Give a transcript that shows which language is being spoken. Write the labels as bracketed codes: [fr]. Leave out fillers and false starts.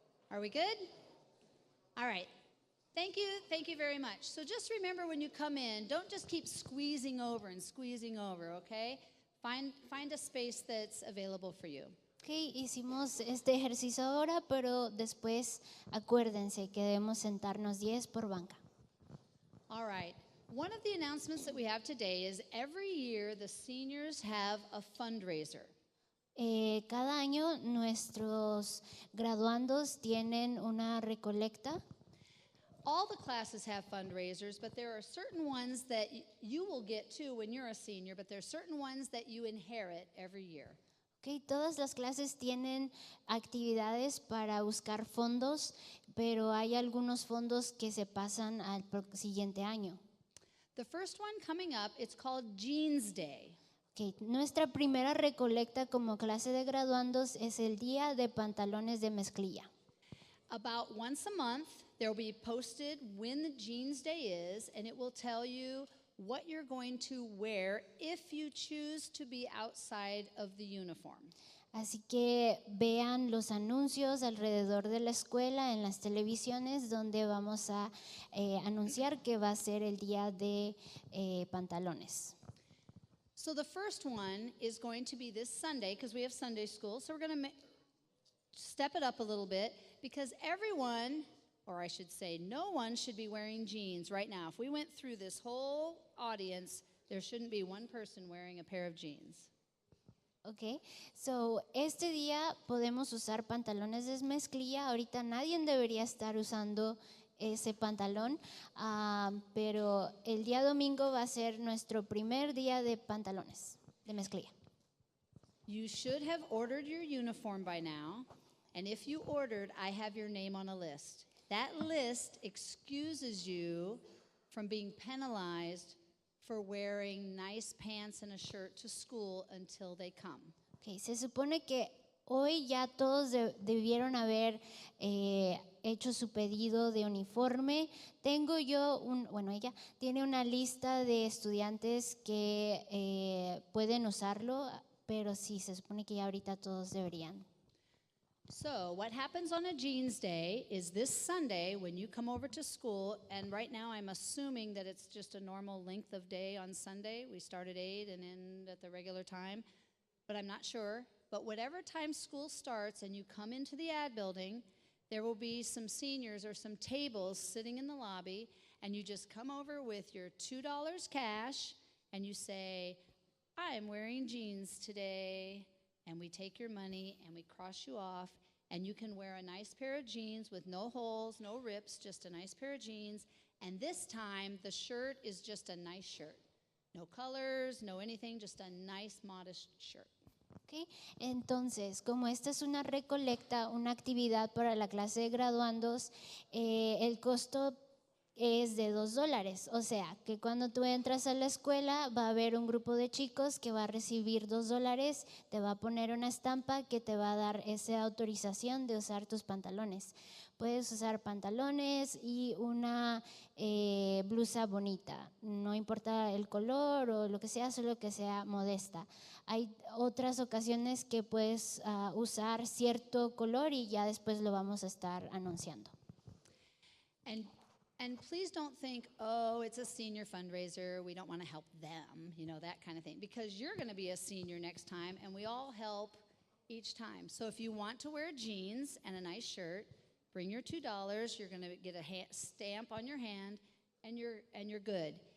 [en] Are we good? All right. Thank you very much. So just remember, when you come in, don't just keep squeezing over, okay? Find a space that's available for you. [es] Okay, hicimos este ejercicio ahora, pero después acuérdense que debemos sentarnos 10 por banca. [en] All right. One of the announcements that we have today is every year the seniors have a fundraiser. [es] Cada año nuestros graduandos tienen una recolecta. [en] All the classes have fundraisers, but there are certain ones that you will get too when you're a senior, but there are certain ones that you inherit every year. [es] Ok, todas las clases tienen actividades para buscar fondos, pero hay algunos fondos que se pasan al siguiente año. [en] The first one coming up, it's called Jeans Day. [es] Ok, nuestra primera recolecta como clase de graduandos es el día de pantalones de mezclilla. [en] About once a month, there will be posted when the Jeans Day is, and it will tell you what you're going to wear if you choose to be outside of the uniform. [es] Así que vean los anuncios alrededor de la escuela en las televisiones donde vamos a anunciar que va a ser el día de pantalones. [en] So the first one is going to be this Sunday because we have Sunday school. So we're going to step it up a little bit because everyone, or I should say no one, should be wearing jeans right now. If we went through this whole audience, there shouldn't be one person wearing a pair of jeans. [es] Ok, so este día podemos usar pantalones de mezclilla. Ahorita nadie debería estar usando ese pantalón, pero el día domingo va a ser nuestro primer día de pantalones de mezclilla. [en] You should have ordered your uniform by now, and if you ordered, I have your name on a list. That list excuses you from being penalized for wearing nice pants and a shirt to school until they come. [es] Okay, se supone que hoy ya todos debieron haber hecho su pedido de uniforme. Tengo yo, ella tiene una lista de estudiantes que pueden usarlo, pero sí, se supone que ya ahorita todos deberían. [en] So what happens on a Jeans Day is this Sunday when you come over to school, and right now I'm assuming that it's just a normal length of day on Sunday. We start at 8 and end at the regular time, but I'm not sure. But whatever time school starts and you come into the ad building, there will be some seniors or some tables sitting in the lobby, and you just come over with your $2 cash and you say, I'm wearing jeans today. And we take your money and we cross you off, and you can wear a nice pair of jeans with no holes, no rips, just a nice pair of jeans. And this time, the shirt is just a nice shirt. No colors, no anything, just a nice, modest shirt. Okay. [es] Entonces, como esta es una recolecta, una actividad para la clase de graduandos, el costo es de $2. O sea, que cuando tú entras a la escuela va a haber un grupo de chicos que va a recibir $2, te va a poner una estampa que te va a dar esa autorización de usar tus pantalones. Puedes usar pantalones y una blusa bonita, no importa el color o lo que sea, solo que sea modesta. Hay otras ocasiones que puedes usar cierto color y ya después lo vamos a estar anunciando. [en] And please don't think, oh, it's a senior fundraiser, we don't want to help them, that kind of thing. Because you're going to be a senior next time, and we all help each time. So if you want to wear jeans and a nice shirt, bring your $2. You're going to get a stamp on your hand, and you're good.